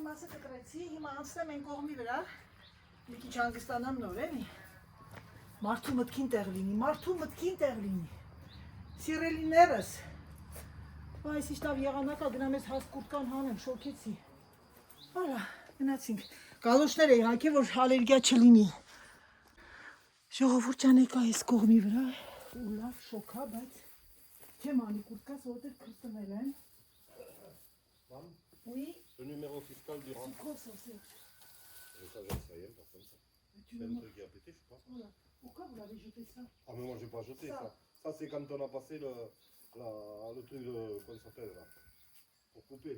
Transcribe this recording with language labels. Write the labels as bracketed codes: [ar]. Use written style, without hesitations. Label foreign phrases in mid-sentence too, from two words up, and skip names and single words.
[hy] մասը կտրեցի, հիմա անցնեմ այն կողմի վրա, մի քիչ հանգստանամ նոր էլի, մարդու մտքին տեղ լինի, սիրելիներս, այս իշտավ եղանակա գնամ ես հաս կուրտկան հանեմ, շոքեցի, արա, գնացինք, գալոշներ էի հակի, որ ալերգիա չլինի, ժողովուրդ ջան եկա այս կողմի վրա, ու լավ շոքա, բայց Չեմ անի կուրտկաս, որտեղ քրտնել են։ Oui. [fr] Le numéro fiscal du rang. C'est quoi ça, c'est? Ça, j'en sais rien, personne ça. C'est un truc qui a pété, je crois. Voilà. Pourquoi vous l'avez jeté ça? Ah mais moi j'ai pas jeté ça. Ça c'est quand on a passé le truc de qu'on s'appelle là. Pour couper.